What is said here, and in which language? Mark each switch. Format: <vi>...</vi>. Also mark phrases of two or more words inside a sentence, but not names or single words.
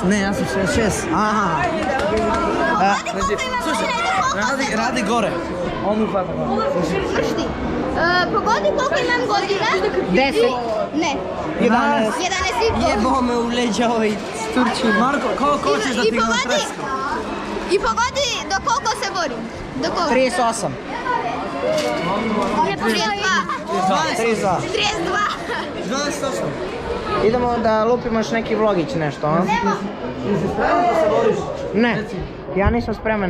<sr>Ne, ja sam 66. Aha. Slušaj, radi gore. On ufata gore. Znaš ti? Pogodi koliko imam godina? 10. Ne. 11. 11 i pol. Jebao me u leđa ovaj Turčin. Marko, koliko hoćeš da ti ga natreskam?</sr> <mk>И погоди до колко се бори? До колко?</mk> <sr>38. 32. 28. Idemo da lupimo još neki vlogić nešto, a? Ne, ja nisam spreman.</sr>